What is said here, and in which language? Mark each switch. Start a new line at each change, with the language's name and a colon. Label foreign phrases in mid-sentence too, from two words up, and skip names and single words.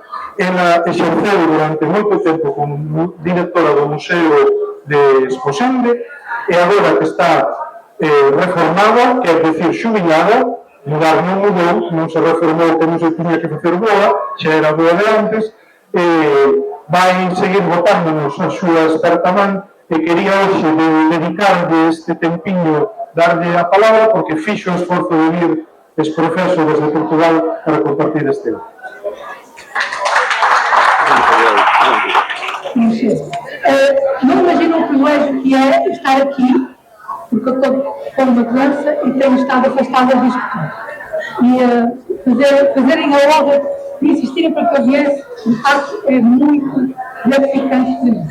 Galician: Ela exerceu durante moito tempo como directora do Museo de Esposende e agora que está reformada, quer decir xubilada, mudar non mudou, non se reformou que non se tiña que facer boa, xa era boa de antes, vai seguir botándonos a súa experta man e quería hoxe dedicarlle este tempiño, darlle a palabra porque fixo o esforzo de vir exprofeso desde Portugal para compartir este ano.
Portuguese: Não imagino o privilégio que é estar aqui, porque eu estou com uma doença e tenho estado afastada disto tudo. E fazerem a honra de insistirem para que eu viesse, de facto, é muito gratificante de mim.